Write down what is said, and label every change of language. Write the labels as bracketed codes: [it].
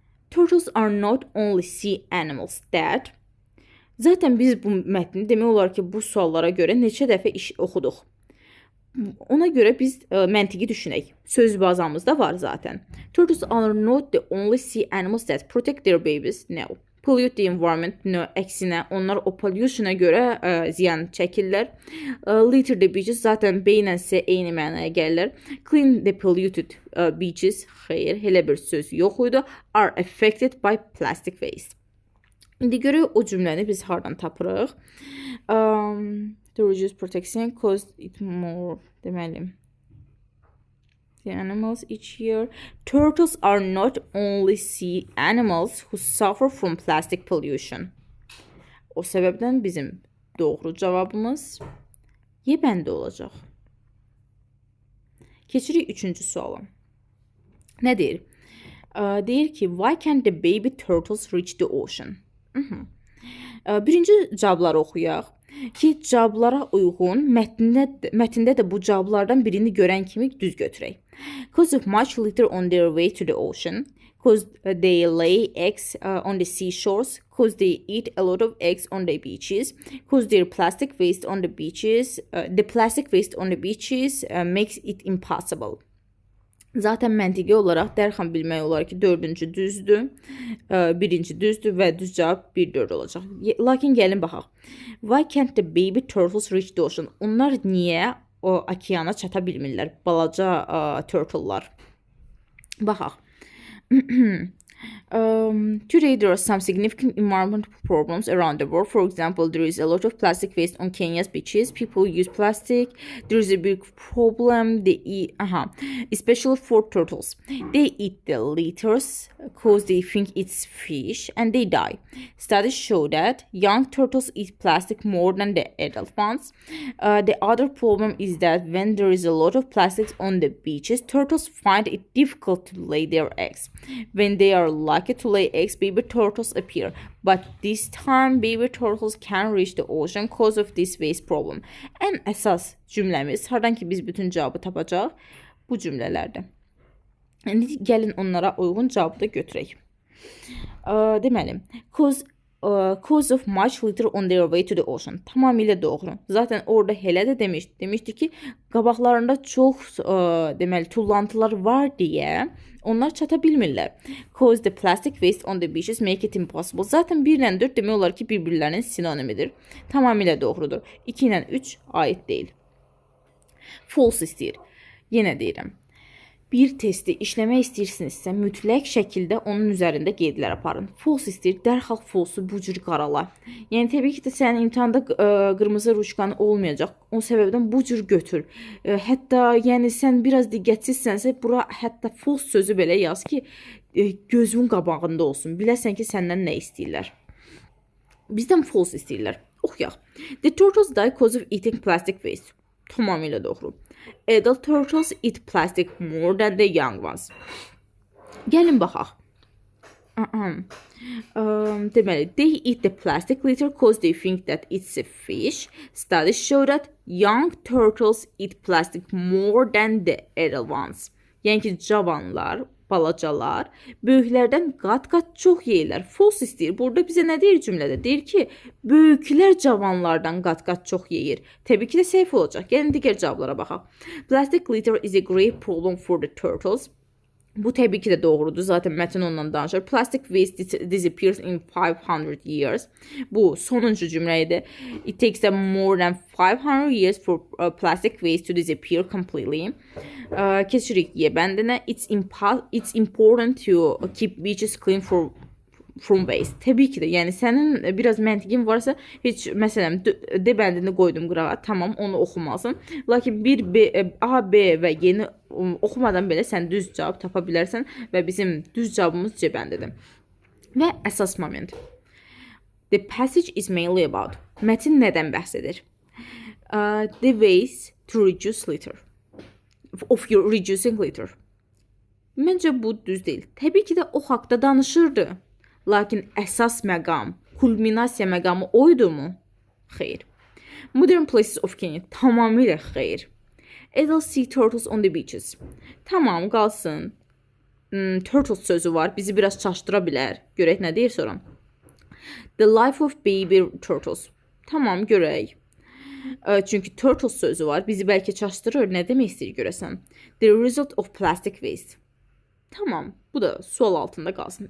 [en] Turtles are not only sea animals that. [az] Zaten biz bu mətni demək olar ki, bu suallara görə neçə dəfə oxuduq. Ona görə biz məntiqi düşünək. Söz bazamızda var zaten. [en] Turtles are not the only sea animals that protect their babies. No. Pollute the environment. No. [az] Əksinə, onlar o pollution'a görə ziyan çəkirlər. [en] Litter the beaches. [az] Zaten B ilə C eyni mənaya gəlirlər. [en] Clean the polluted beaches. [az] Xeyr, elə bir söz yox idi. [en] Are affected by plastic waste. [az] İndi görək o cümləni biz hardan tapırıq. [en] To reduce protection caused it more. [az] Deməli. [en] The animals each year. Turtles are not only sea animals who suffer from plastic pollution. [az] O səbəbdən bizim doğru cavabımız Y bəndə olacaq. Keçirik 3-cü suala. Nə deyir? Deyir ki, [en] why can't the baby turtles reach the ocean? [az] Birinci cavabları oxuyaq. Ki cavablara uyğun mətndə də bu cavablardan birini görən kimi düz götürək. [en] Cause of much litter on their way to the ocean. Cause they lay eggs on the seashores. Cause they eat a lot of eggs on the beaches. Cause their plastic waste on the beaches. The plastic waste on the beaches makes it impossible. [az] Zaten məntiqi olaraq dərhal bilmək olar ki, 4-cü düzdür, 1-ci düzdür və düz cavab 1-4 olacaq. Lakin gəlin baxaq. Why can't the baby turtles reach the ocean? Onlar niyə o okeana çata bilmirlər? Balaca turtle'lar. Baxaq. [en] Today there are some significant environmental problems around the world. For example, there is a lot of plastic waste on Kenya's beaches. People use plastic. There is a big problem. They eat, especially for turtles. They eat the litters because they think it's fish and they die. Studies show that young turtles eat plastic more than the adult ones. The other problem is that when there is a lot of plastics on the beaches, turtles find it difficult to lay their eggs. When they are lucky to lay eggs, baby turtles appear. But this time, baby turtles can reach the ocean because of this waste problem. [az] Ən əsas cümləmiz, hardan ki biz bütün cavabı tapacaq, bu cümlələrdə. İndi gəlin onlara uyğun cavabı da götürək. Deməli, [en] cause of much litter on their way to the ocean. [az] Tamamilə doğru. Zaten orada Hələ də demişdi ki, qabaqlarında çox deməli tullantılar var deyə onlar çata bilmirlər. [en] Cause the plastic waste on the beaches make it impossible. [az] Zaten 1 ilə 4 demək olar ki, bir-birlərinin sinonimidir. Tamamilə doğrudur. 2 ilə 3 aid deyil. False istəyir. Yenə deyirəm. Bir testi işləmək istəyirsinizsə, mütləq şəkildə onun üzərində qeydlər aparın. False istəyir, dərhal false-u bu cür qarala. Yəni, təbii ki də sənin imtihanda qırmızı ruşkan olmayacaq. O səbəbdən bu cür götür. Hətta, yəni, sən biraz diqqətsizsənsə, bura hətta false sözü belə yaz ki, gözün qabağında olsun. Biləsən ki, səndən nə istəyirlər. Bizdən false istəyirlər. Oxuyaq. [en] The turtles die because of eating plastic waste. [az] Tamamilə doğru. [en] Adult turtles eat plastic more than the young ones. [az] Gəlin baxaq. [en] Deməli, they eat the plastic litter because they think that it's a fish. Studies show that young turtles eat plastic more than the adult ones. [az] Yəni ki, cavanlar, balacalar böyüklərdən qat-qat çox yeyirlər. False istəyir. Burada bizə nə deyir cümlədə? Deyir ki, böyüklər cavanlardan qat-qat çox yeyir. Təbii ki də səhv olacaq. Gəlin digər cavablara baxaq. [en] Plastic litter is a great problem for the turtles. [az] Bu təbii ki də doğrudur. Zaten mətn ondan danışır. [en] Plastic waste disappears in 500 years. [az] Bu sonuncu cümlə idi. [en] It takes them more than 500 years for plastic waste to disappear completely. [az] Keçirik Y bəndinə. [en] It's important to keep beaches clean from waste. [az] Təbii ki də, yəni sənin biraz məntiqin varsa, heç məsələn D bəndini qoydum qırağa, tamam, onu oxumalısın. Lakin A, B və Y-ni oxumadan belə sən düz cavab tapa bilərsən və bizim düz cavabımız C bəndidir. Və əsas moment. [en] The passage is mainly about. [az] Mətin nədən bəhs edir? [en] The ways to reduce litter. Of your reducing litter. [az] Məncə bu düz deyil. Təbii ki də o haqda danışırdı. Lakin əsas məqam, kulminasiya məqamı oydu mu? Xeyr. [en] Modern places of Kenya [az] tamamilə xeyr. [en] Adult sea turtles on the beaches. [az] Tamam, qalsın. Turtles sözü var, bizi biraz çaşdıra bilər. Görək nə deyir sonra. [en] The life of baby turtles. [az] Tamam, görək. Çünki turtles sözü var, bizi bəlkə çaşdırır. Nə demək istəyir görəsən? [en] The result of plastic waste. [az] Tamam, bu da sual altında qalsın.